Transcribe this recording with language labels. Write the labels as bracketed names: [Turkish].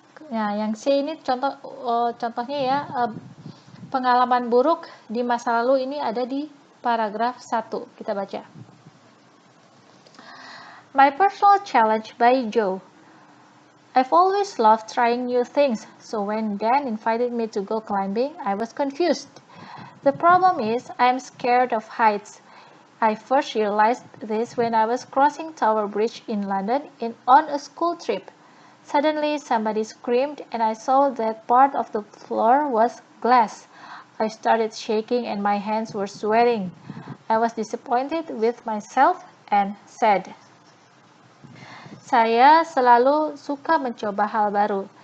[Indonesian] Nah, yang C ini contohnya ya, pengalaman buruk di masa lalu ini ada di paragraf 1. Kita baca. [English] My personal challenge by Joe. I've always loved trying new things, so when Dan invited me to go climbing, I was confused. The problem is I'm scared of heights. I first realized this when I was crossing Tower Bridge in London on a school trip. Suddenly, somebody screamed, and I saw that part of the floor was glass. I started shaking and my hands were sweating. I was disappointed with myself and sad. [Indonesian] Saya selalu suka mencoba hal baru.